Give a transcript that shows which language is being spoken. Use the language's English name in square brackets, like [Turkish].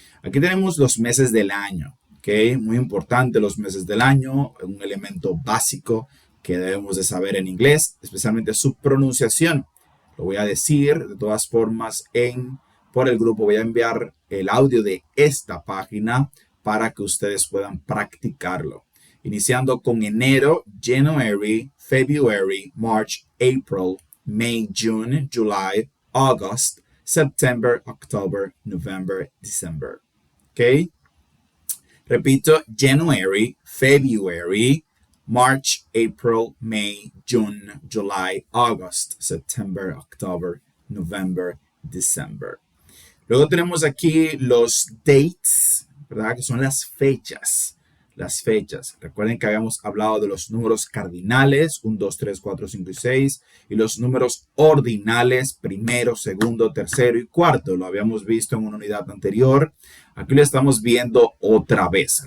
[Spanish] Aquí tenemos los meses del año, ¿ok? Muy importante los meses del año, un elemento básico que debemos de saber en inglés, especialmente su pronunciación. Lo voy a decir de todas formas por el grupo. Voy a enviar el audio de esta página para que ustedes puedan practicarlo. Iniciando con enero, [English] January, February, March, April, May, June, July, August, September, October, November, December. ¿Ok? Repito, January, February, March, April, May, June, July, August, September, October, November, December. [Spanish] Luego tenemos aquí los dates, ¿verdad? Que son las fechas. Las fechas. Recuerden que habíamos hablado de los números cardinales, 1, 2, 3, 4, 5 y 6, y los números ordinales, primero, segundo, tercero y cuarto. Lo habíamos visto en una unidad anterior. Aquí lo estamos viendo otra vez.